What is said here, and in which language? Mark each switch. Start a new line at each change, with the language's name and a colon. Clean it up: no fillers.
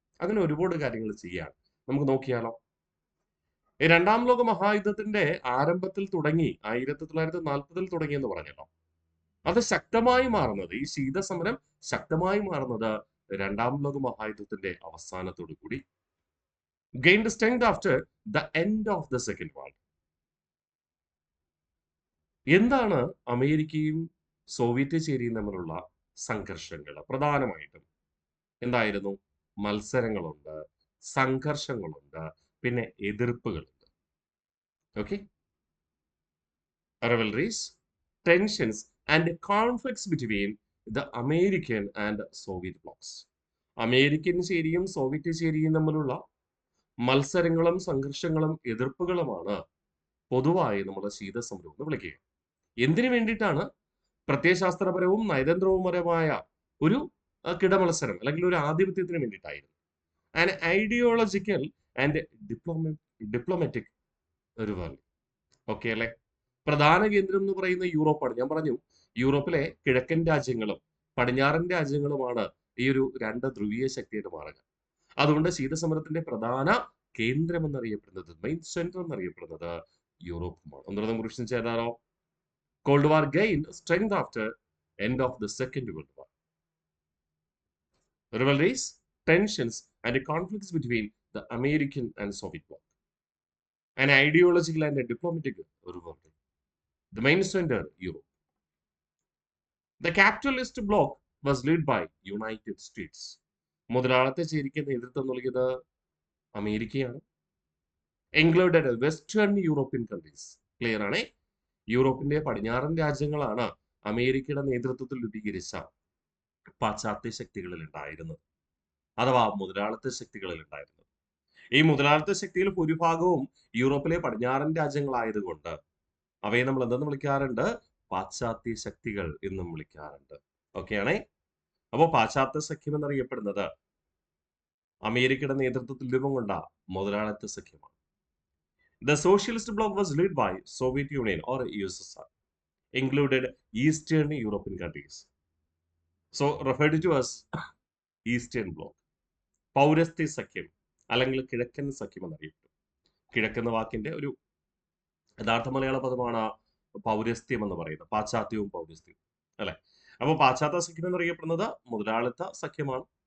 Malayalam: അങ്ങനെ ഒരുപാട് കാര്യങ്ങൾ ചെയ്യാൻ നമുക്ക് നോക്കിയാലോ. രണ്ടാം ലോക മഹായുദ്ധത്തിന്റെ ആരംഭത്തിൽ തുടങ്ങി 1940 തുടങ്ങി എന്ന് പറഞ്ഞല്ലോ. അത് ശക്തമായി മാറുന്നത്, ഈ ശീതസമരം ശക്തമായി മാറുന്നത് രണ്ടാം ലോക മഹായുദ്ധത്തിന്റെ അവസാനത്തോടു കൂടി.
English: gained strength after the end of the second world.
Malayalam: എന്താണ് അമേരിക്കയും സോവിയറ്റ് ചേരിയും തമ്മിലുള്ള സംഘർഷങ്ങൾ? പ്രധാനമായിട്ടും എന്തായിരുന്നു? മത്സരങ്ങളുണ്ട്, സംഘർഷങ്ങളുണ്ട്, പിന്നെ എതിർപ്പുകളുണ്ട്.
English: Okay, rivalries, tensions and conflicts between the American and Soviet blocs.
Malayalam: American ചേരിയും Soviet ചേരിയും തമ്മിലുള്ള മത്സരങ്ങളും സംഘർഷങ്ങളും എതിർപ്പുകളുമാണ് പൊതുവായി നമ്മുടെ ശീതസമരം എന്ന് വിളിക്കുക. എന്തിനു വേണ്ടിയിട്ടാണ്? പ്രത്യയശാസ്ത്രപരവും നയതന്ത്രപരവുമായ ഒരു കിടമത്സരം അല്ലെങ്കിൽ ഒരു ആധിപത്യത്തിന് വേണ്ടിയിട്ടായിരുന്നു.
English: And ideological and diplomatic rivalry.
Malayalam: Okay അല്ലെ? പ്രധാന കേന്ദ്രം എന്ന് പറയുന്ന യൂറോപ്പാണ്. ഞാൻ പറഞ്ഞു, യൂറോപ്പിലെ കിഴക്കൻ രാജ്യങ്ങളും പടിഞ്ഞാറൻ രാജ്യങ്ങളുമാണ് ഈ ഒരു രണ്ട് ധ്രുവീയ ശക്തിയായിട്ട് മാറുക. അതുകൊണ്ട് ശീതസമരത്തിന്റെ പ്രധാന കേന്ദ്രം എന്നറിയപ്പെടുന്നത്, മെയിൻ സെന്റർ എന്നറിയപ്പെടുന്നത് യൂറോപ്പുമാണ്. ഒന്നുകൂടെ കുറിച്ച് ചെയ്താലോ?
English: Cold War gained strength after end of the Second World War. Rivalries, tensions, and conflicts between the American and Soviet bloc. An ideological and a diplomatic rivalry. The main center, Europe. The capitalist bloc was led by United States.
Malayalam: മുതലാളിത്ത ചേരിക്ക് നേതൃത്വം നൽകിയത് അമേരിക്കയാണ്.
English: Included western European countries.
Malayalam: Clear ആണേ? യൂറോപ്പിന്റെ പടിഞ്ഞാറൻ രാജ്യങ്ങളാണ് അമേരിക്കയുടെ നേതൃത്വത്തിൽ രൂപീകരിച്ച പാശ്ചാത്യ ശക്തികളിൽ ഉണ്ടായിരുന്നത്, അഥവാ മുതലാളിത്ത ശക്തികളിൽ ഉണ്ടായിരുന്നത്. ഈ മുതലാളിത്ത ശക്തിയിൽ ഭൂരിഭാഗവും യൂറോപ്പിലെ പടിഞ്ഞാറൻ രാജ്യങ്ങളായതുകൊണ്ട് അവയെ നമ്മൾ എന്തെന്ന് വിളിക്കാറുണ്ട്? പാശ്ചാത്യ ശക്തികൾ എന്നും വിളിക്കാറുണ്ട്. ഓക്കെ ആണേ? അപ്പോൾ പാശ്ചാത്യ സഖ്യം എന്നറിയപ്പെടുന്നത് അമേരിക്കയുടെ നേതൃത്വത്തിൽ രൂപം കൊണ്ട മുതലാളിത്ത സഖ്യമാണ്.
English: The socialist bloc was led by Soviet Union or USSR, included Eastern European countries. So referred to as Eastern Bloc.
Malayalam: പൗരസ്ത്യ സഖ്യം അല്ലെങ്കിൽ കിഴക്കൻ സഖ്യം എന്നറിയപ്പെടും. കിഴക്കെന്ന വാക്കിന്റെ ഒരു യഥാർത്ഥ മലയാള പദമാണ് പൗരസ്ത്യം എന്ന് പറയുന്നത്. പാശ്ചാത്യവും പൗരസ്ത്യവും അല്ലെ? അപ്പോൾ പാശ്ചാത്യ സഖ്യം എന്നറിയപ്പെടുന്നത് മുതലാളിത്ത സഖ്യമാണ്.